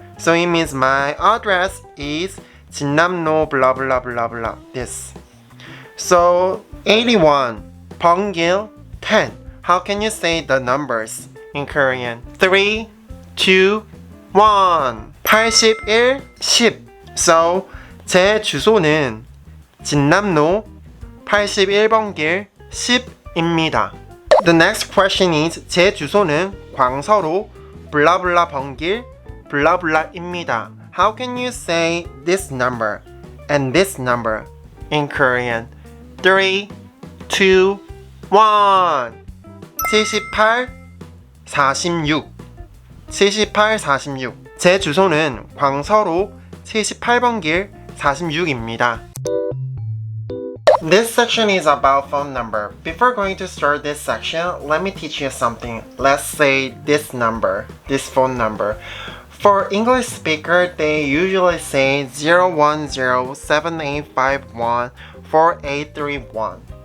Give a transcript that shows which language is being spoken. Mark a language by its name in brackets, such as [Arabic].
[English] So it means my address is 진남로 blah blah blah blah this. So 81 번길 10. How can you say the numbers in Korean? 3, 2, 1. 81, 10. [Korean] So, 제 주소는 진남로 81번 길 10입니다. [English] The next question is [Korean] 제 주소는 광서로 블라블라 번길 블라블라입니다. [English] How can you say this number and this number in Korean? 3, 2, 1. 78, 46. 78, 46. [Korean] 제 주소는 광서로 78번 길 46입니다. [English] This section is about phone number. Before going to start this section, let me teach you something. Let's say this number, this phone number. For English speaker, they usually say 01078514831.